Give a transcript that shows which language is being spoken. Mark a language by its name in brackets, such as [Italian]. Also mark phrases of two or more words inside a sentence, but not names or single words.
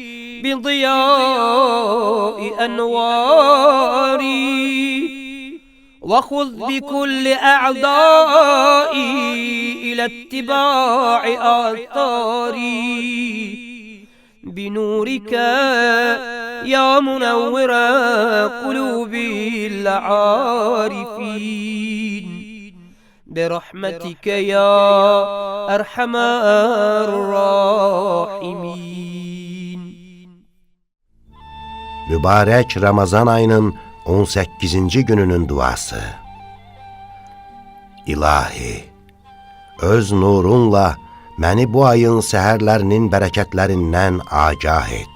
[Arabic] بضياء أنواري، وخذ بكل أعضائي إلى اتباع آثاري، بنورك يا منور قلوب العارفين، برحمتك يا أرحم الراحمين. [Azerbaijani] Mübarək Ramazan ayının 18-ci gününün duası. İlahi, öz nurunla məni bu ayın səhərlərinin bərəkətlərindən agah et.